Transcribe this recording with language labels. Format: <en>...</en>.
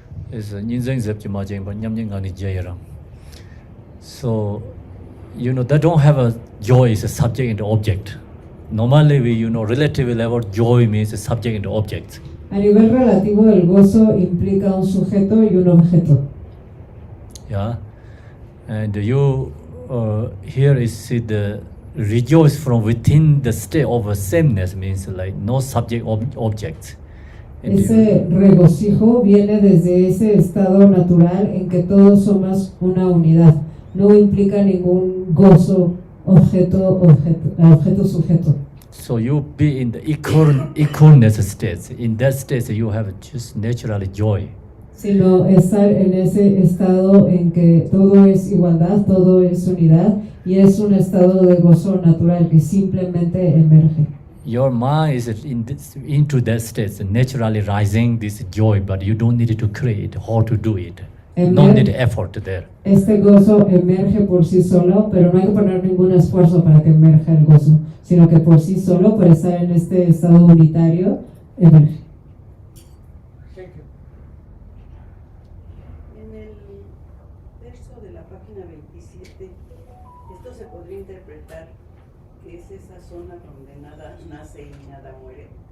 <en>Is</en> <bo>Ninzeng Zepjima Jimba Nyamjingani Jairam.</bo> <en>So, they don't have a joy is a subject and object. Normally, we, relative level, joy means a subject and object.</en> <es>A nivel relativo, el gozo implica un sujeto y un objeto.</es> <en>Yeah, and you here is see the rejoice from within the state of a sameness means like no subject object.</en> <es>Ese regocijo viene desde ese estado natural en que todos somos una unidad. No implica ningún gozo objeto-sujeto.</es> <en>So you be in the equalness state. In that state, you have just naturally joy.</en> <es>Sino estar en ese estado en que todo es igualdad, todo es unidad y es un estado de gozo natural que simplemente emerge.</es> <en>Your mind is into that state, naturally rising this joy, but you don't need to create how to do it. No need effort there.</en> <es>Este gozo emerge por sí solo, pero no hay que poner ningún esfuerzo para que emerja el gozo, sino que por sí solo, por estar en este estado unitario, emerge. En el verso de la página 27, esto se podría interpretar que es esa zona donde nada nace y nada muere.</es>